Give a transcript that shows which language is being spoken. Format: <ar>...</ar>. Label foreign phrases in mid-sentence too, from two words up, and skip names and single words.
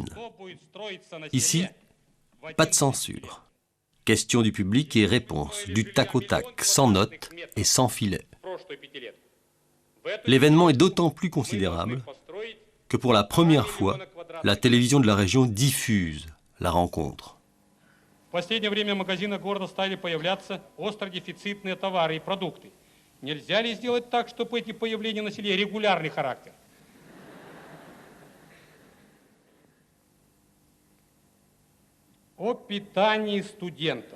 <fr>Ici, pas de censure. Questions du public et réponses, du tac au tac, sans notes et sans filet. L'événement est d'autant plus considérable que pour la première fois, la télévision de la région diffuse la rencontre.</fr> <ru>В последнее время в магазинах города стали появляться остродефицитные товары и продукты. Нельзя ли сделать так, чтобы эти появления носили регулярный характер? О питании студентов.</ru>